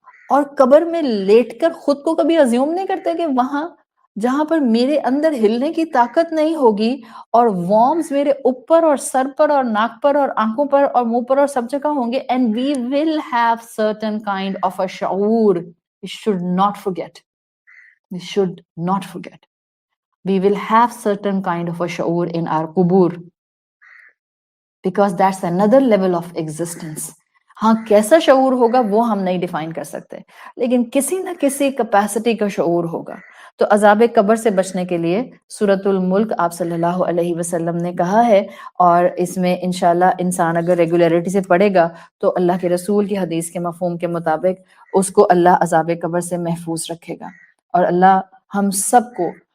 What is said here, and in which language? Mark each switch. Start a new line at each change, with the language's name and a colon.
Urdu: اور قبر میں لیٹ کر خود کو کبھی ازیوم نہیں کرتے کہ وہاں جہاں پر میرے اندر ہلنے کی طاقت نہیں ہوگی اور وارمز میرے اوپر اور سر پر اور ناک پر اور آنکھوں پر اور منہ پر اور سب جگہ ہوں گے،
English: and we will have certain kind of a
Urdu: شعور.
English: We should not forget. We should not forget. We will have certain kind of a شعور in our قبور because that's another level of existence.
Urdu: ہاں کیسا شعور ہوگا وہ ہم نہیں define کر سکتے، لیکن کسی نہ کسی کیپیسٹی کا شعور ہوگا۔ تو عذاب قبر سے بچنے کے لیے سورۃ الملک آپ صلی اللہ علیہ وسلم نے کہا ہے، اور اس میں انشاءاللہ انسان اگر ریگولیرٹی سے پڑھے گا تو اللہ کے رسول کی حدیث کے مفہوم کے مطابق اس کو اللہ عذاب قبر سے محفوظ رکھے گا، اور اللہ ہم سب کو